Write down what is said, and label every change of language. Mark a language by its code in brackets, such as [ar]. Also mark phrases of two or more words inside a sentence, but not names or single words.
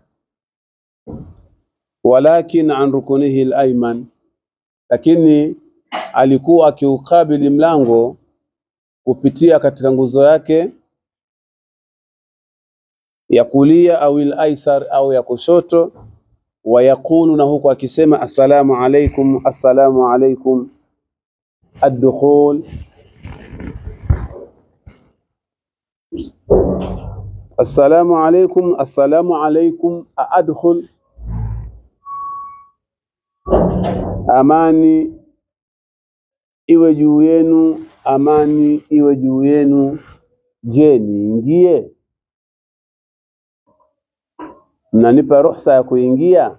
[ar] ولكن عن ركنه الأيمن, [sw] lakini alikuwa akiukabili mlango kupitia katika nguzo yake ya kulia au al-aysar au ya kushoto, [ar] ويقول, [sw] na huko akisema [ar] السلام عليكم، السلام عليكم الدخول، السلام عليكم، السلام عليكم أدخل, [sw] amani iwe juu yenu, amani iwe juu yenu, je niingie? Mnanipa ruhusa ya kuingia?